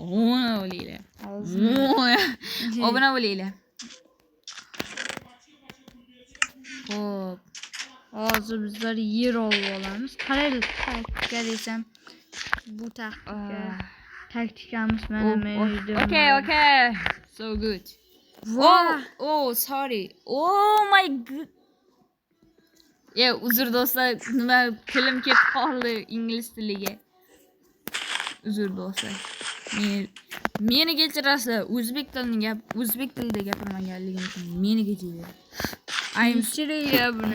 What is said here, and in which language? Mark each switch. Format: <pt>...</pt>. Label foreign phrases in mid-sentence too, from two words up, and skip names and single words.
<uz>Obuna bo'linglar. Xo'p. Hozir bizlar yer olib olamiz. Qaraylik, taktika desam, bu taktikamiz mana men uyda.</uz> <en>Okay. So good. Sorry. Oh my god.</en> <uz>Uzr do'stlar, nima tilim ketib qoldi ingliz tiliga. Uzr do'stlar. Meni kechirasiz. O'zbek tilida gapirmaganligim uchun meni kechiring. Ayimchireya buni.</uz>